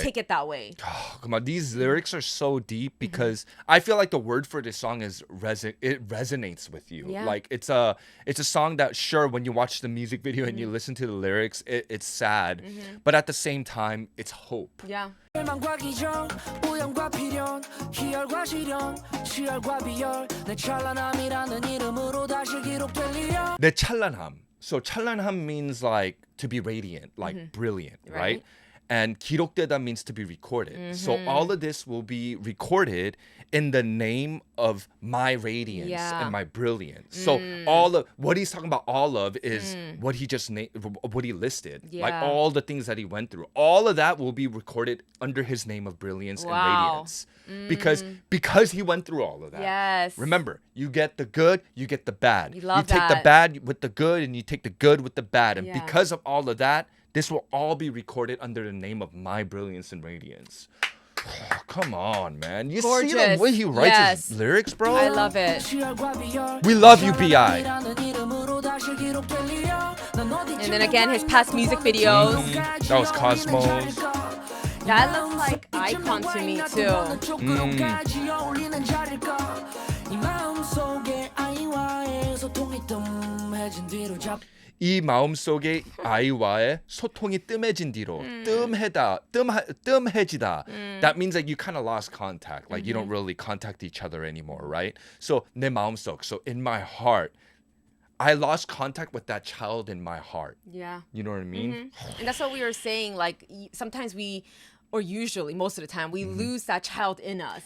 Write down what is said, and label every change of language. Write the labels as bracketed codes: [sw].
[en] take it that way. Oh, come on, these lyrics are so deep because I feel like the word for this song is it resonates with you. Yeah. Like it's a song that, sure, when you watch the music video and you listen to the lyrics, it's sad, but at the same time, it's hope. Yeah. [ko] 절망과 기적 우연과 필연 희열과 시련 치열과 비열 내 찬란함이라는 이름으로 다시 기록될리야 내 찬란함. [en] So 찬란함 means like to be radiant, like brilliant, right? Right. And 기록되다 means to be recorded. So all of this will be recorded in the name of my radiance Yeah. and my brilliance. So all of what he's talking about, all of is what he just what he listed, like Yeah. all the things that he went through. All of that will be recorded under his name of brilliance and Wow. radiance, because he went through all of that. Yes. Remember, you get the good, you get the bad. You love take the that. bad with the good, and you take the good with the bad. And Yeah. because of all of that, this will all be recorded under the name of my brilliance and radiance. Come on, man. You see the Gorgeous. way he writes Yes. his lyrics, bro? I love it. [ko] 치열과 비열 [en] We love you, B.I. [ko] 찬란함이라는 이름으로 다시 기록될리야 난 어디쯤 [en] And then again, his past music videos. That was Cosmos. That looks like icon to me too. [ko] 이 마음속에 아이와의 소통이 뜸해진 뒤로 잡 이 마음속에 아이와의 소통이 뜸해진 뒤로 뜸해지다. [en] That means like you kind of lost contact. Like you don't really contact each other anymore, right? So [ko] 내 마음속, [en] so in my heart, I lost contact with that child in my heart. Yeah. You know what I mean? And that's what we were saying. Like, sometimes or usually, most of the time, we lose that child in us.